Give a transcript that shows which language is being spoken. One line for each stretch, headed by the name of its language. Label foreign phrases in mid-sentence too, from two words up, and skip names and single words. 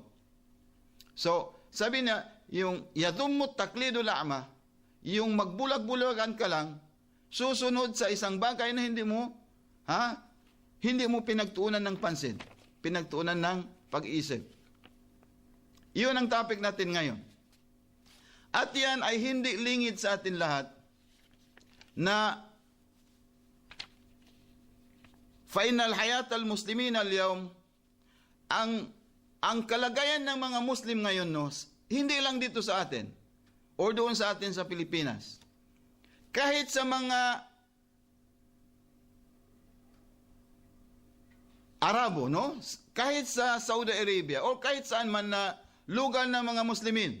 Filipino: So, sabi niya, yung
Arabic: ذم التقليد الأعمى,
Filipino: yung magbulag-bulagan ka lang, susunod sa isang bagay na hindi mo pinagtuunan ng pansin, pinagtuunan ng pag-iisip. Iyon ang topic natin ngayon. At yan ay hindi lingid sa atin lahat na
Arabic: في حياة المسلمين اليوم,
Filipino: ang kalagayan ng mga Muslim ngayon, no, hindi lang dito sa atin o doon sa atin sa Pilipinas. Kahit sa mga Arabo, no? Kahit sa Saudi Arabia o kahit saan man na lugar ng mga Muslimin.